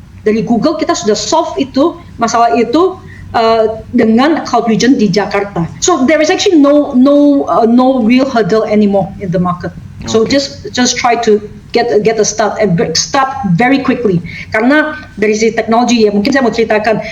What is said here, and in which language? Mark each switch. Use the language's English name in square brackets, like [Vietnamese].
[Indonesian] Dari Google kita sudah solve itu, masalah itu dengan Cloud Region di Jakarta. [English] So there is actually no real hurdle anymore in the market. So just try to get a start and start very quickly. [Indonesian] Karena dari sisi teknologi ya mungkin saya mau ceritakan.